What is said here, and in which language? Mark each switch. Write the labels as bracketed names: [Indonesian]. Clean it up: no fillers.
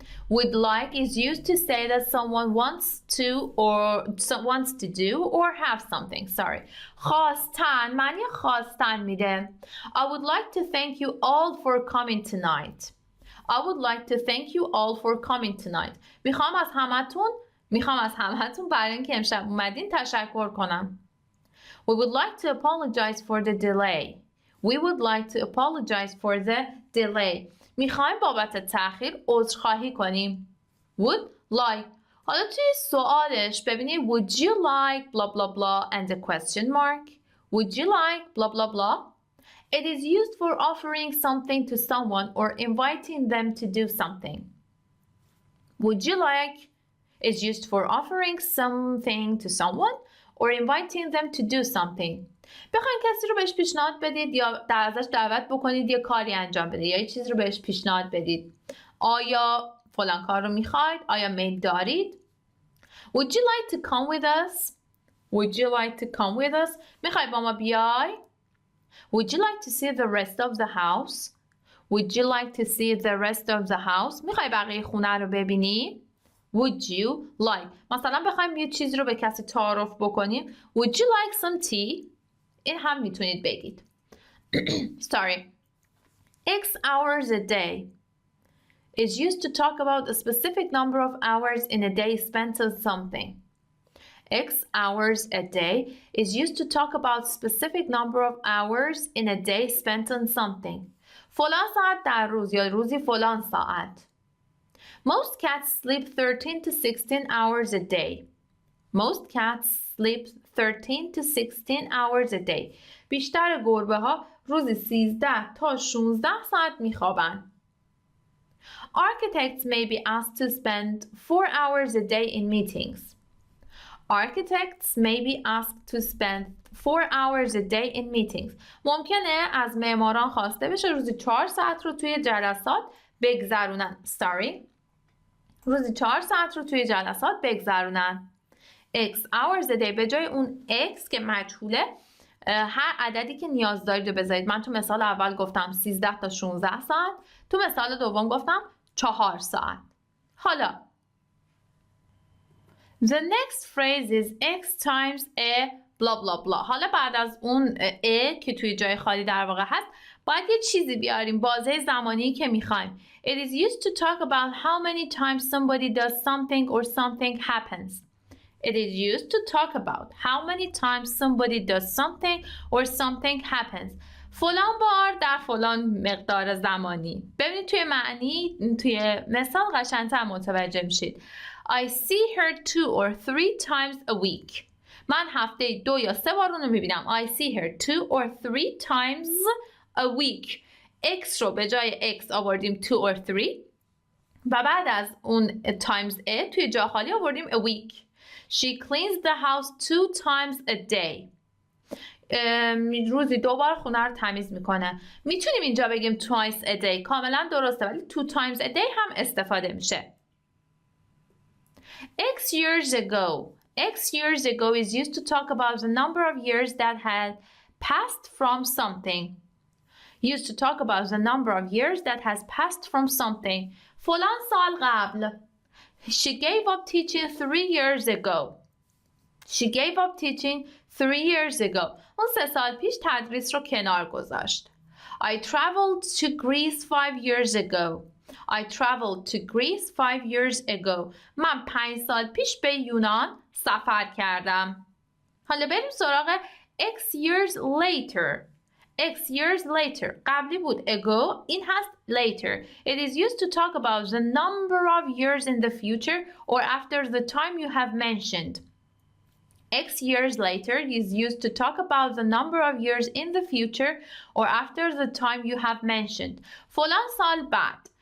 [English] Would like is used to say that someone wants to do or have something. Sorry. [Persian] خواستن معنی خواستن میده. [English] I would like to thank you all for coming tonight. I would like to thank you all for coming tonight. [Persian] میخوام از همتون برای اینکه امشب اومدین تشکر کنم. [English] We would like to apologize for the delay. We would like to apologize for the delay. [Persian] میخوایم بابت تأخیر عذرخواهی کنیم. [English] Would like. [Persian] حالا توی سوالش ببینید [English] would you like blah blah blah and a question mark. Would you like blah blah blah. It is used for offering something to someone or inviting them to do something. Would you like is used for offering something to someone or inviting them to do something. [Persian] بخواید کسی رو بهش پیشنهاد بدید یا ازش دعوت بکنید یه کاری انجام بده یا یه چیزی رو بهش پیشنهاد بدید. آیا فلان کار رو میخواید؟ آیا میل دارید؟ [English] Would you like to come with us? Would you like to come with us? [Persian] میخوای با ما بیای؟ [English] Would you like to see the rest of the house? Would you like to see the rest of the house? [Persian] میخوای بقیه خونه رو ببینی؟ Would you like مثلا بخوایم یه چیزی رو به کسی تعارف بکنیم [English] Would you like some tea? [Persian] این هم میتونید بگید. [English] Sorry. X hours a day is used to talk about a specific number of hours in a day spent on something. X hours a day is used to talk about specific number of hours in a day spent on something. [Persian] فلان ساعت در روز یا روزی فلان ساعت. [English] Most cats sleep 13 to 16 hours a day. Most cats sleep 13 to 16 hours a day. [Persian] بیشتر گربه ها روزی 13 تا 16 ساعت میخوابن. [English] Architects may be asked to spend 4 hours a day in meetings. Architects may be asked to spend 4 hours a day in meetings. [Persian] ممکنه از معماران خواسته بشه روزی 4 ساعت رو توی جلسات بگذرونن. روزی 4 ساعت رو توی جلسات بگذرونن. [English] X hours a day [Persian] به جای اون X که مجهوله هر عددی که نیاز دارید رو بذارید. من تو مثال اول گفتم 13 تا 16 ساعت. تو مثال دوم گفتم 4 ساعت. حالا [English] The next phrase is X times a blah blah blah. [Persian] حالا بعد از اون a که توی جای خالی در واقع هست باید یه چیزی بیاریم بازه زمانی که میخوایم. [English] It is used to talk about how many times somebody does something or something happens. It is used to talk about how many times somebody does something or something happens. [Persian] فلان بار در فلان مقدار زمانی. ببینید توی مثال قشنگتر متوجه میشید. [English] I see her 2 or 3 times a week. [Persian] من هفته 2 یا 3 بار اونو میبینم. [English] I see her 2 or 3 times a week. [Persian] X رو به جای X آوردیم [English] 2 or 3 [Persian] و بعد از اون [English] times a [Persian] توی جا خالی آوردیم [English] a week. She cleans the house 2 times a day. [Persian] روزی 2 بار خونه رو تمیز میکنه. میتونیم اینجا بگیم [English] twice a day. [Persian] کاملا درسته ولی [English] 2 times a day [Persian] هم استفاده میشه. [English] X years ago is used to talk about the number of years that had passed from something. Used to talk about the number of years that has passed from something. [Persian] فلان سال قبل. [English] She gave up teaching 3 years ago. She gave up teaching 3 years ago. [Persian] اون 3 سال پیش تدریس رو کنار گذاشت. [English] I traveled to Greece 5 years ago. I traveled to Greece 5 years ago. [Persian] من 5 سال پیش به یونان سفر کردم. حالا بریم سراغ [English] X years later. X years later. [Persian] قبلی بود ago. این هست later. [English] It is used to talk about the number of years in the future or after the time you have mentioned. X years later is used to talk about the number of years in the future or after the time you have mentioned. [Persian] فلان سال بعد.